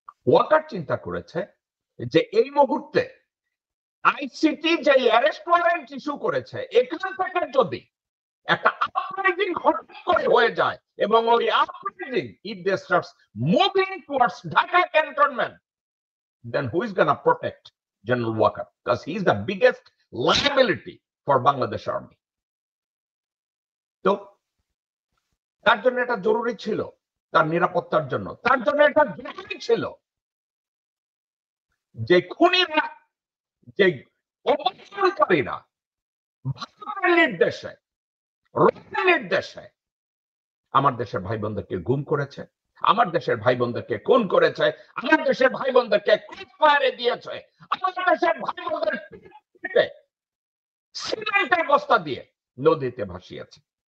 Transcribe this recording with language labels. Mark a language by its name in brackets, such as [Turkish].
[Bangla] ওয়াকার চিন্তা করেছে যে এই মুহূর্তে আইসিটি যে অ্যারেস্ট ওয়ারেন্ট ইস্যু করেছে এখান থেকে যদি একটা আপরাইজিং হঠাৎ করে হয়ে যায় এবং ওই uprising [English] If they starts moving towards Dhaka cantonment, then who is going to protect General Walker? Because he is the biggest liability for Bangladesh Army. [Bangla] তো তার জন্য এটা জরুরি ছিল, তার নিরাপত্তার জন্য, তার জন্য এটা জরুরি ছিল যে খুনিরা, যে অপহরণকারীরা ভারতের নির্দেশে, রোমের নির্দেশে আমার দেশের ভাই বোনদেরকে গুম করেছে, আমার দেশের ভাই বোনদেরকে খুন করেছে, আমার দেশের ভাই বোনদেরকে ক্রসফায়ারে দিয়েছে, আমার দেশের ভাই বোনদের সিমেন্টের বস্তা দিয়ে নদীতে ভাসিয়েছে।